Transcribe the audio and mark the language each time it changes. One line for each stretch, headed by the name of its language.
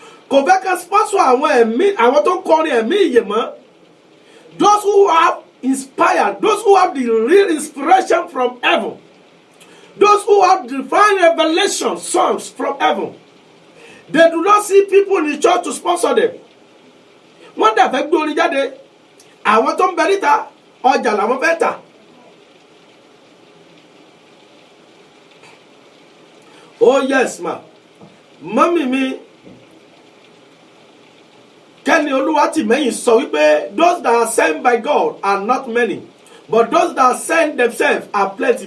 Yoruba: Kò fẹ́ kan sponsor àwọn tó kọrin ẹ̀mí ìyè mọ́.
English: Those who have inspired, those who have the real inspiration from heaven, those who have divine revelation songs from heaven, they do not see people in the church to sponsor them.
Yoruba: Wọ́n dẹ̀ fẹ́ gbé orin jáde, àwọn tó ń bẹ níta ọjà làwọn fẹ́ tà.
English: Oh yes ma,
Yoruba: mọ́mì mi Kẹ́ni Olúwatìmẹ́yìn sọ wípé
English: those that are sent by God are not many, but those that send themselves are plenty.